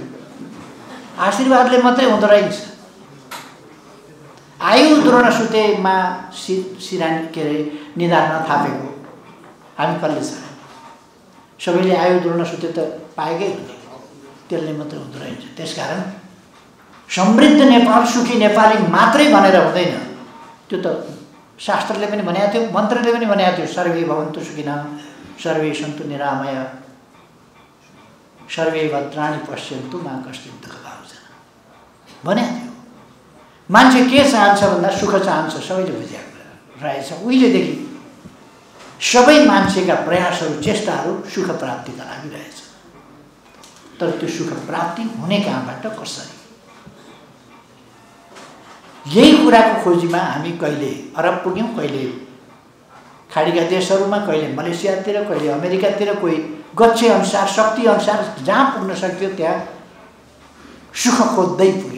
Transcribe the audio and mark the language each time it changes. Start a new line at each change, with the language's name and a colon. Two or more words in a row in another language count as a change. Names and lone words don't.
Nepali: आशीर्वादले मात्रै हुँदो रहेछ।
Sanskrit: आयु द्रोणसुतेमा
Nepali: सिरानी के अरे निधार नथापेको हामी कसले छ? सबैले
Sanskrit: आयु द्रोणसुते
Nepali: त पाएकै हुने, त्यसले मात्रै हुँदो रहेछ। त्यसकारण समृद्ध नेपाल सुखी नेपाली मात्रै भनेर हुँदैन। त्यो त शास्त्रले पनि भनेको थियो, मन्त्रले पनि भनेको थियो,
Sanskrit: सर्वे भवन्तु सुखिनः, सर्वे सन्तु निरामय, सर्वे भद्राणि पश्यन्तु मा कश्चित् दुःखभाजनः
Nepali: भनेको थियो। मान्छे के चाहन्छ भन्दा सुख चाहन्छ, सबैले बुझेको रहेछ। उहिलेदेखि सबै मान्छेका प्रयासहरू चेष्टाहरू सुख प्राप्तिका लागि रहेछ। तर त्यो सुख प्राप्ति हुने कहाँबाट, कसरी? यही कुराको खोजीमा हामी कहिले अरब पुग्यौँ, कहिले खाडीका देशहरूमा, कहिले मलेसियातिर, कहिले अमेरिकातिर, कोही गच्छे अनुसार, शक्ति अनुसार जहाँ पुग्न सक्थ्यो त्यहाँ सुख खोज्दै पुग्यौँ।